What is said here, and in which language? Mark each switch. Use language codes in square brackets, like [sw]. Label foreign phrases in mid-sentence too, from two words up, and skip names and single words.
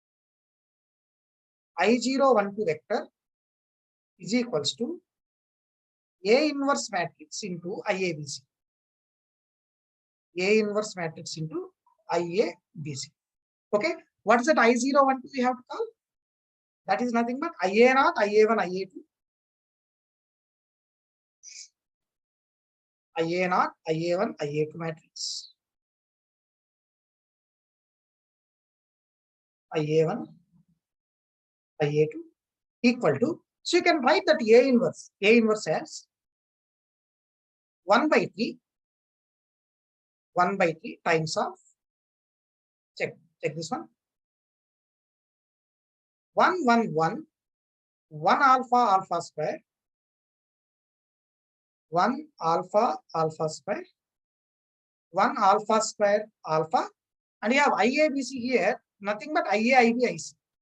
[en] I012 vector is equals to A inverse matrix into IABC. A inverse matrix into IABC. Okay. What is that I012 we have to call? That is nothing but IA0, IA1, IA2. IA0, IA1, IA2 matrix. IA1, IA2 equal to, so you can write that A inverse as 1 by 3 times of, check this one, 1 alpha square, 1 alpha square, 1 alpha square alpha, and you have IABC here, nothing but IAIB IC.